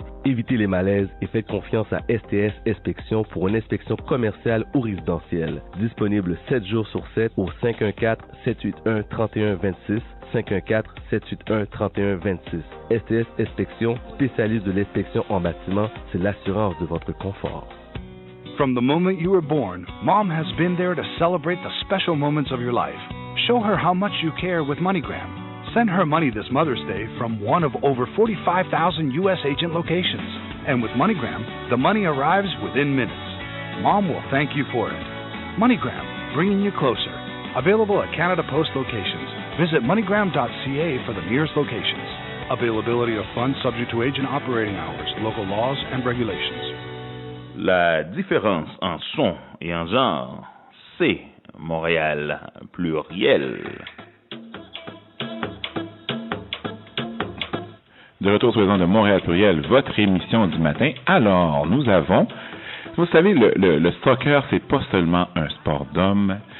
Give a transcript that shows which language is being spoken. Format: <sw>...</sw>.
<fr>Évitez les malaises et faites confiance à STS Inspection pour une inspection commerciale ou résidentielle. Disponible 7 jours sur 7 au 514-781-3126, 514-781-3126. STS Inspection, spécialiste de l'inspection en bâtiment, c'est l'assurance de votre confort.</fr> <en>From the moment you were born, Mom has been there to celebrate the special moments of your life. Show her how much you care with MoneyGram. Send her money this Mother's Day from one of over 45,000 U.S. agent locations. And with MoneyGram, the money arrives within minutes. Mom will thank you for it. MoneyGram, bringing you closer. Available at Canada Post locations. Visit MoneyGram.ca for the nearest locations. Availability of funds subject to agent operating hours, local laws and regulations.</en> <fr>La différence en son et en genre, c'est Montréal Pluriel. De retour sur les ondes de Montréal Pluriel, votre émission du matin. Alors, nous avons, vous savez, le soccer, c'est pas seulement un sport d'hommes.</fr>